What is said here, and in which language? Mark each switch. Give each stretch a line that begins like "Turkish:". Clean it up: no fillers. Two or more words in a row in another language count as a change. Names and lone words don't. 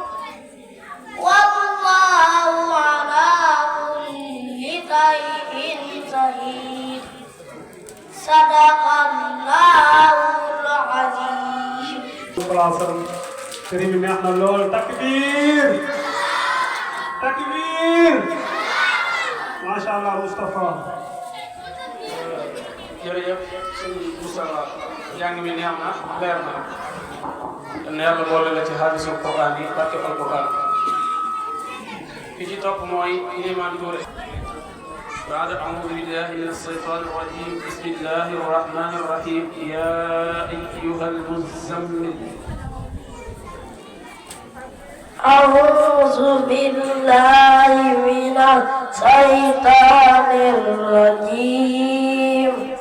Arabic: والله على كل شيء شهيد صدق الله العظيم. كريم نحن اللول تكبير تكبير ما شاء الله مصطفى
Wolof: jërëjëf sëñ Moustapha jàng mi neex na leer na dana yàlla boole la ci hadisul Quran yi barke alquran ki ci topp mooy Iliman Touré
Arabic: بعد أعوذ بالله من الشيطان الرجيم بسم الله الرحمن الرحيم يا أيها المزمل أعوذ بالله من الشيطان الرجيم